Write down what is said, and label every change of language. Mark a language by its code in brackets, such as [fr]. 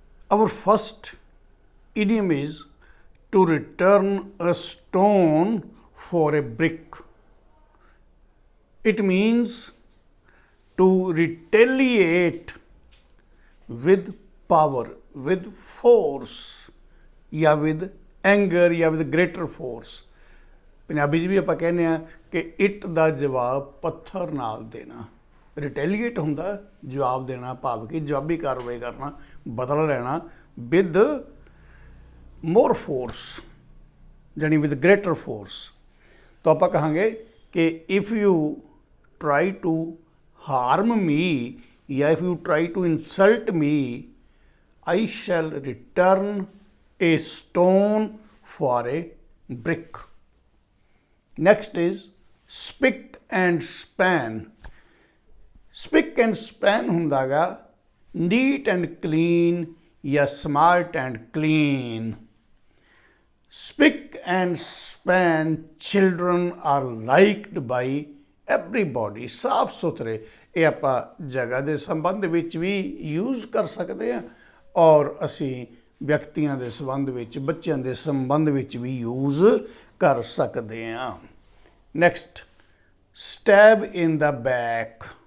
[en] Our first idiom is to return a stone for a brick. It means to retaliate with power, with force, ਜਾਂ with anger ਜਾਂ with greater force. [pa] Punjabi 'ਚ ਵੀ ਆਪਾਂ ਕਹਿੰਦੇ ਆ ਕਿ ਇੱਟ ਦਾ ਜਵਾਬ ਪੱਥਰ ਨਾਲ ਦੇਣਾ। ਰਿਟੈਲੀਏਟ ਹੁੰਦਾ ਜਵਾਬ ਦੇਣਾ, ਭਾਵ ਕਿ ਜਵਾਬੀ ਕਾਰਵਾਈ ਕਰਨਾ, ਬਦਲਾ ਲੈਣਾ [en] with more force, [pa] ਜਾਨੀ [en] With greater force. [pa] ਤਾਂ ਆਪਾਂ ਕਹਾਂਗੇ ਕਿ [en] If you try to harm me, yeah, if you try to insult me, I shall return a stone for a brick. Next is spick and span. Spick and span [pa] ਹੁੰਦਾਗਾ [en] neat and clean ਜਾਂ smart and clean. Spick and span children are liked by everybody. [pa] ਸਾਫ ਸੁਥਰੇ ਇਹ ਆਪਾਂ ਜਗ੍ਹਾ ਦੇ ਸੰਬੰਧ ਵਿੱਚ ਵੀ ਯੂਜ਼ ਕਰ ਸਕਦੇ ਹਾਂ ਔਰ ਅਸੀਂ ਵਿਅਕਤੀਆਂ ਦੇ ਸੰਬੰਧ ਵਿੱਚ, ਬੱਚਿਆਂ ਦੇ ਸੰਬੰਧ ਵਿੱਚ ਵੀ ਯੂਜ਼ ਕਰ ਸਕਦੇ ਹਾਂ। [en] Next, stab in the back.